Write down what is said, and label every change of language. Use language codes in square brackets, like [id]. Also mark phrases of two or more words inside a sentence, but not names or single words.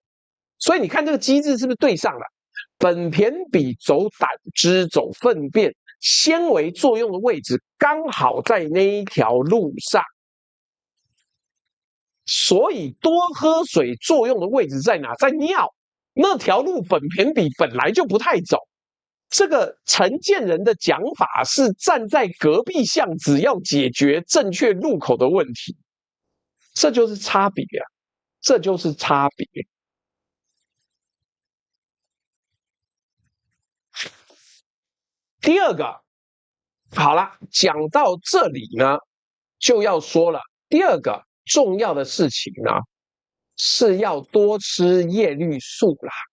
[zh] 所以你看這個機制是不是對上了？苯酊比走膽汁走糞便，纖維作用的位置剛好在那一條路上。所以多喝水作用的位置在哪？在尿。那條路苯酊比本來就不太走。這個陳建仁的講法是站在隔壁巷子要解決正確路口的問題，這就是差別啊，這就是差別。第二個，好了，講到這裡呢，就要說了，第二個重要的事情呢，是要多吃葉綠素啦。